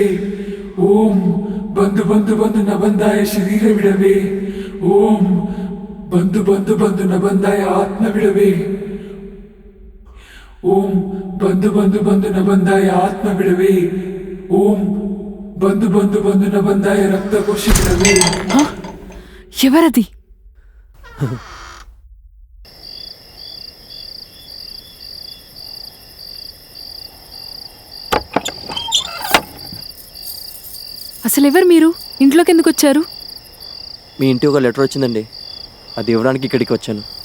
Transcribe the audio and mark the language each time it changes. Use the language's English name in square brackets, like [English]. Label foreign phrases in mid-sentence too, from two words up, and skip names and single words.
[Kannada] ಓಂ ಬಂದು ಬಂದು ಬಂದು ನ ಬಂದಾಯ ಶರೀರ ಬಿಡವೇ. ಓಂ ಬಂದು ಬಂದು ಬಂದು ನ ಬಂದಾಯ ಆತ್ಮ ಬಿಡವೇ. ಓಂ ಬಂದು ಬಂದು ಬಂದು ನ ಬಂದಾಯ ಆತ್ಮ ಬಿಡವೇ. ಓಂ ಬಂದು ಬಂದು ಬಂದು ನ ಬಂದಾಯ ರಕ್ತಘೋಷ ಬಿಡವೇ. [Telugu] ఎవరది? అసలు ఎవరు మీరు? ఇంట్లోకి ఎందుకు వచ్చారు? మీ ఇంటి ఒక లెటర్ వచ్చిందండి, అది ఇవ్వడానికి ఇక్కడికి వచ్చాను.